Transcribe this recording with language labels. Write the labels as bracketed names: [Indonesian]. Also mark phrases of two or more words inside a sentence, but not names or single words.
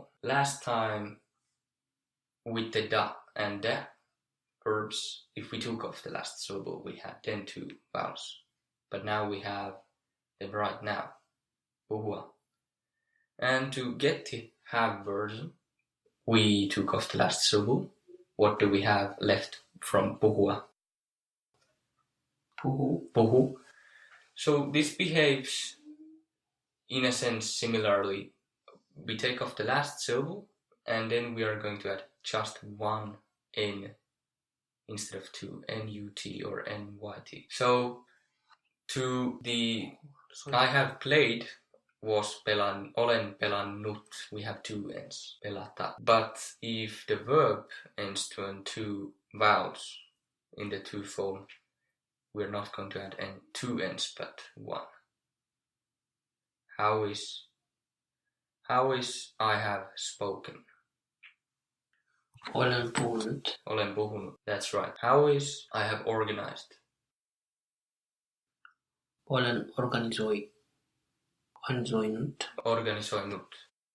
[English] Last time with the da and da verbs, if we took off the last syllable, we had then two vowels. But now we have them right now, puhua. And to get the have version, we took off the last syllable. What do we have left from puhua? [Finnish] Puhu. Puhu. [English] So this behaves in a sense similarly. We take off the last syllable and then we are going to add just one N instead of two, N-U-T or N-Y-T. So to the I have played was [Finnish] olen pelannut. [English] We have two N's, pelata. But if the verb ends to two vowels in the to form, we're not going to add two N's but one. How is I have spoken? [Finnish] Olen puhunut. Olen puhunut. [English] That's right. How is I have organized? [Finnish] Olen organisoinut. Organisoinut.